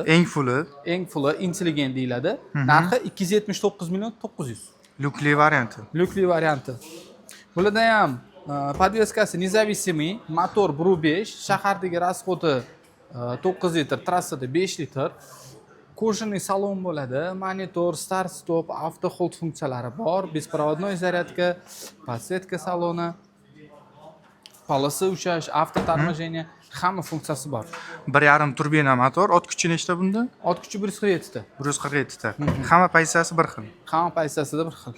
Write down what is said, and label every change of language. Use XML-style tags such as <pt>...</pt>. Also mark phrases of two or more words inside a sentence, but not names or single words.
<uz>Eng fulli intelligent deyiladi. Narxi 279 million 900. Lukli varianti. Lukli varianti. Bularda ham podveskasi независимый, motor 1.5, shahardagi расходi 9 litr, trassada 5 litr.</uz> <ru>Кожаный салон</ru> <uz>bo'ladi, monitor, start stop, auto hold funksiyalari bor,</uz> <ru>беспроводной зарядка,</ru> <uz>podsetka saloni, polosy ushlash,</uz> <ru>авто торможение,</ru> <uz>hamma funksiyasi bor. 1.5 turbina motor, ot kuchi nechta bunda? Ot kuchi 147 ta. 147 ta. Hamma pozitsiyasi bir xil. Hamma pozitsiyasida bir xil.</uz>